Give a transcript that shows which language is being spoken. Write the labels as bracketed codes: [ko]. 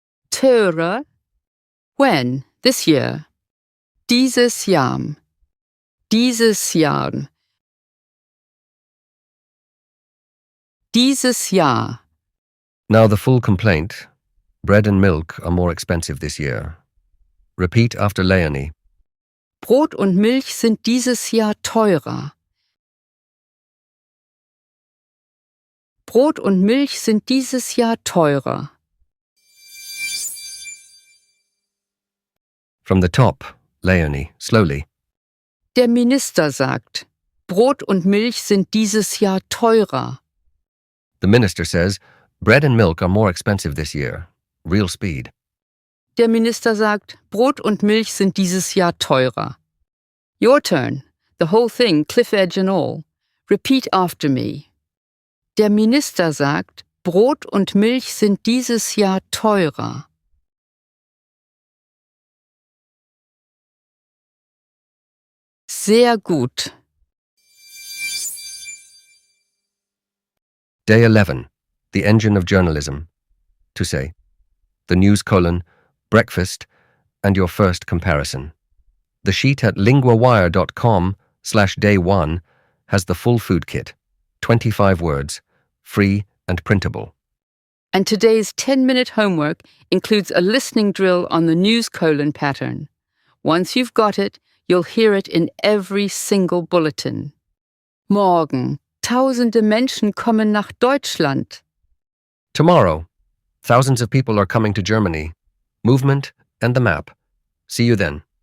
[en] Teurer. When? This year. [de] Dieses Jahr. Dieses Jahr. Dieses Jahr. [en] Now the full complaint. Bread and milk are more expensive this year. Repeat after Leonie. [de] Brot und Milch sind dieses Jahr teurer. Brot und Milch sind dieses Jahr teurer. [en] From the top, Leonie, slowly. [de] Der Minister sagt, Brot und Milch sind dieses Jahr teurer. [en] The minister says, bread and milk are more expensive this year. Real speed. [de] Der Minister sagt, Brot und Milch sind dieses Jahr teurer. [en] Your turn. The whole thing, cliff edge and all. Repeat after me. [de] Der Minister sagt, Brot und Milch sind dieses Jahr teurer. Sehr gut. [en] Day 11. The engine of journalism. To say. The news colon, breakfast, and your first comparison. The sheet at linguawire.com/day1 has the full food kit, 25 words, free and printable. And today's 10-minute homework includes a listening drill on the news colon pattern. Once you've got it, you'll hear it in every single bulletin. [de] Morgen, tausende Menschen kommen nach Deutschland. [en] Tomorrow, thousands of people are coming to Germany. Movement and the map. See you then.